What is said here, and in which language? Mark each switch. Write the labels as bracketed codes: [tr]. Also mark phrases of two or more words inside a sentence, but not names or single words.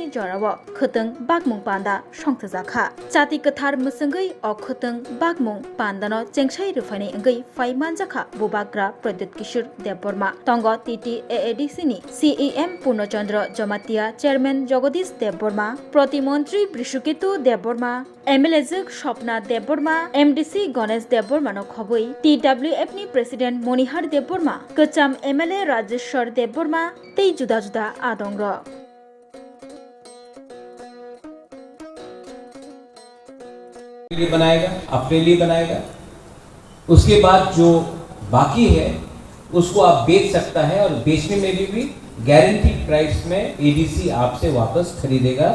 [trp] जराव खतों बागमुं पान्दा संसाजाखा जाति कथार मुसंगै अ खतों बागमुं पान्दानो चेंसाइ रुफाइनाय अंगै फाइमान जाखा बुबाग्रा प्रद्युत किशोर देबबर्मा तंग टीटी एएडीसी सीईएम पूर्णचंद्र जमातिया चेयरमैन जगदीश देबबर्मा प्रतिमंत्री बृषकेतु देबबर्मा एमएलए जग स्वप्ना देबबर्मा एमडीसी गणेश देबबर्मानो खबै टीडब्ल्यूएफ नि प्रेसिडेंट मणिहार देबबर्मा कचाम एमएलए राजेश्वर देबबर्मा तै जुदा जुदा आदंग [hi] लिए बनाएगा, अपने लिए बनाएगा। उसके बाद जो बाकी है उसको आप बेच सकता है और बेचने में भी गारंटी प्राइस में एडीसी आपसे वापस खरीदेगा।